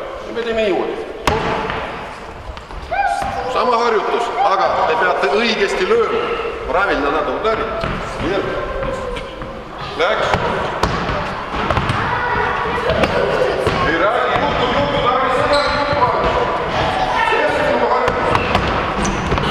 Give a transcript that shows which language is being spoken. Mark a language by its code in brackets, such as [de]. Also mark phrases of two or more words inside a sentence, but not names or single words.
[et] Ja me teeme niimoodi. Sama harjutus, aga te peate õigesti lööma. [ru] Правильно надо ударить. Вверх. [et] Läks. Ei räägi, jutu, räägi seda, jutu.